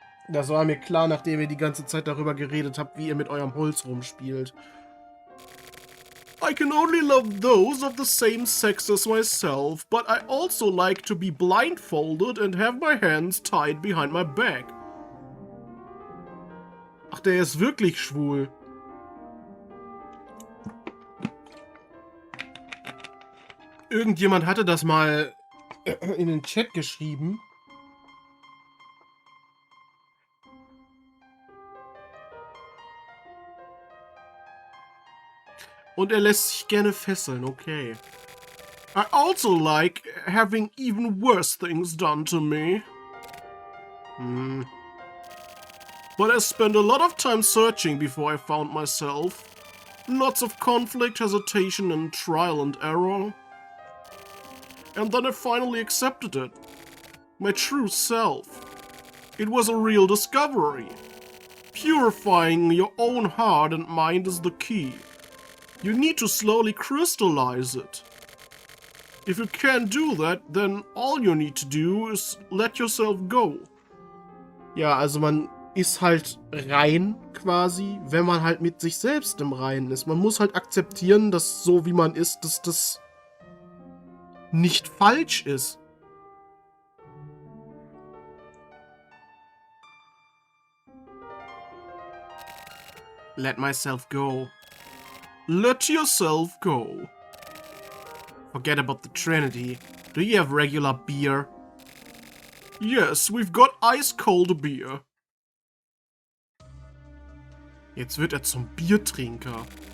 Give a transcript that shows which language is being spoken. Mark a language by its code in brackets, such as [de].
[de] Das war mir klar, nachdem ihr die ganze Zeit darüber geredet habt, wie ihr mit eurem Holz rumspielt. [en] I can only love those of the same sex as myself, but I also like to be blindfolded and have my hands tied behind my back. [de] Ach, der ist wirklich schwul. Irgendjemand hatte das mal in den Chat geschrieben. Und er lässt sich gerne fesseln, okay. [en] I also like having even worse things done to me. But I spent a lot of time searching before I found myself. Lots of conflict, hesitation, and trial and error. And then I finally accepted it. My true self. It was a real discovery. Purifying your own heart and mind is the key. You need to slowly crystallize it. If you can't do that, then all you need to do is let yourself go. [de] Ja, also man ist halt rein quasi, wenn man halt mit sich selbst im Reinen ist. Man muss halt akzeptieren, dass so wie man ist, dass das nicht falsch ist. [en] Let myself go. Let yourself go. Forget about the Trinity. Do you have regular beer? Yes, we've got ice-cold beer. [de] Jetzt wird er zum Biertrinker.